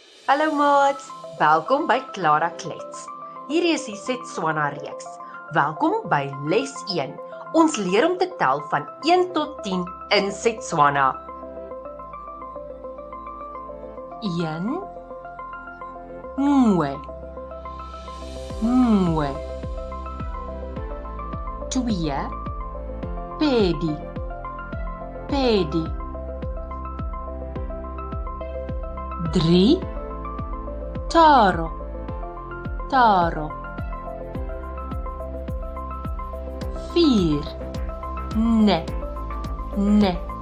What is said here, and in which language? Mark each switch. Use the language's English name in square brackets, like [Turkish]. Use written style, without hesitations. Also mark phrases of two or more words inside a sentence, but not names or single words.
[Afrikaans] Hallo maats, welkom by Clara Klets. Hierdie is die Setswana reeks. Welkom by les 1. Ons leer om te tel van 1 tot 10 in Setswana. [Tswana] 1 Ngwe Ngwe 2 Pedi Pedi 3 Taro Taro 4 Ne Ne